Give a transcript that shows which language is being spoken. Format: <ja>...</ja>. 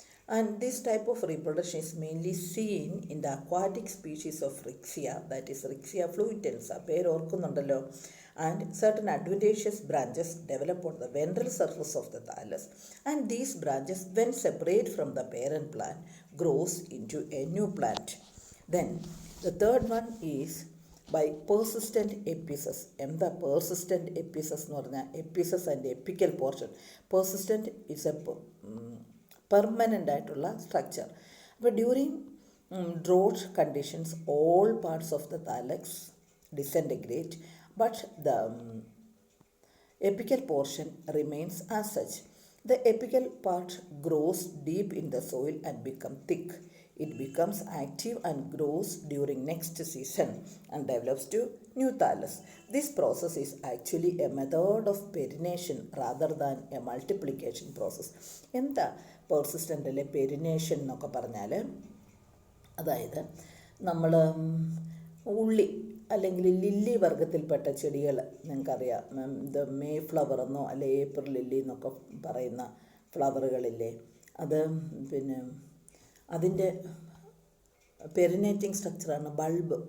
<en>And this type of reproduction is mainly seen in the aquatic species of Riccia, that is Riccia fluitans.</en> <ml>പേര് ഓർക്കുന്നുണ്ടല്ലോ.</ml> <en>And certain adventitious branches develop on the ventral surface of the thallus, and these branches, when separate from the parent plant, grows into a new plant. Then the third one is by persistent apices.</en> <ml>എന്താ persistent apices എന്ന് പറഞ്ഞാൽ?</ml> <en>apices and apical portion. Persistent is a</en> <ml>permanent ആയിട്ടുള്ള structure.</ml> <en>അപ്പോൾ during drought conditions, all parts of the thallus disintegrate, but the apical portion remains as such. The apical part grows deep in the soil and becomes thick. It becomes active and grows during next season and develops to new thallus. This process is actually a method of perennation rather than a multiplication process.</en> <ml>എന്താ പെർസിസ്റ്റൻ്റിലെ പെരിനേഷൻ എന്നൊക്കെ പറഞ്ഞാൽ, അതായത് നമ്മൾ ഉള്ളി അല്ലെങ്കിൽ lily വർഗത്തിൽപ്പെട്ട ചെടികൾ നിങ്ങൾക്കറിയാം, ഇത് മെയ് ഫ്ലവർ എന്നോ അല്ലെ ഏപ്രിൽ ലില്ലി എന്നൊക്കെ പറയുന്ന ഫ്ലവറുകളില്ലേ, അത് പിന്നെ അതിൻ്റെ പെരിനേറ്റിംഗ് സ്ട്രക്ചറാണ് ബൾബ്.</ml>